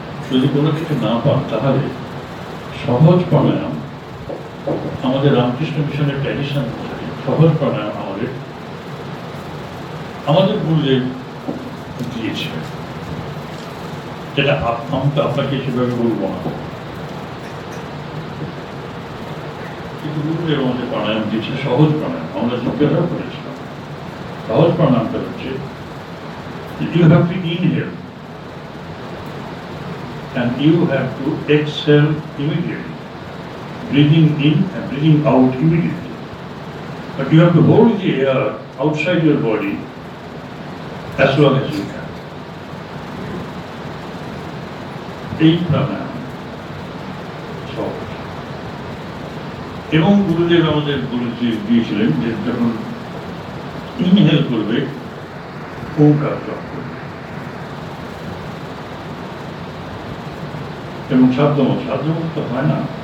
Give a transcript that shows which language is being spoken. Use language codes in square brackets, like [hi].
[bn] যদি কোনো কিছু না পান, তাহলে সহজ প্রাণায়াম, আমাদের রামকৃষ্ণ মিশনের ট্র্যাডিশন, সহজ প্রাণায়াম আমাদের গুরুদেব দিয়েছে, যেটা আমি তো আপনাকে সেভাবে বলবো না, কিন্তু গুরুদেব আমাদের প্রাণায়াম দিয়েছে, সহজ প্রাণায়াম। আমরা জিজ্ঞাসাও করেছিলাম, সহজ প্রাণায়ামটা হচ্ছে [en] you have to inhale and you have to exhale immediately, breathing in and breathing out immediately, but you have to hold the air outside your body as long as you can. [bn] এই প্রাণায়াম সহজ, এবং গুরুদেব আমাদের দিয়েছিলেন যে যখন inhale করবে, ওঙ্কার জপ করবে, এবং সাধ্যমত হয় না।